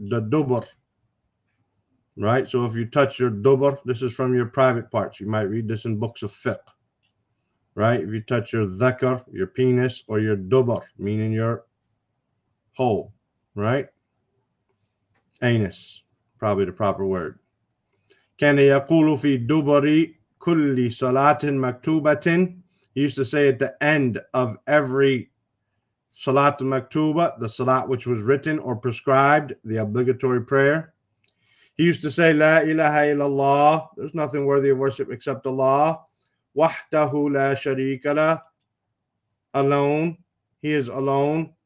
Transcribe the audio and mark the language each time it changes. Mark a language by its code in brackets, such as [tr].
[en] The dubr, right? So if you touch your dubr, this is from your private parts. You might read this in books of fiqh, right? If you touch your dhakar, your penis, or your dubr, meaning your hole, right? Anus, probably the proper word. [ar] كان يقول في دبر كل صلاة مكتوبة. [en] He used to say at the end of every salat maktuba, the salat which was written or prescribed, the obligatory prayer. He used to say, [ar] La ilaha illallah, [en] there's nothing worthy of worship except Allah. [ar] Wahdahu la sharika la, [en] alone, he is alone.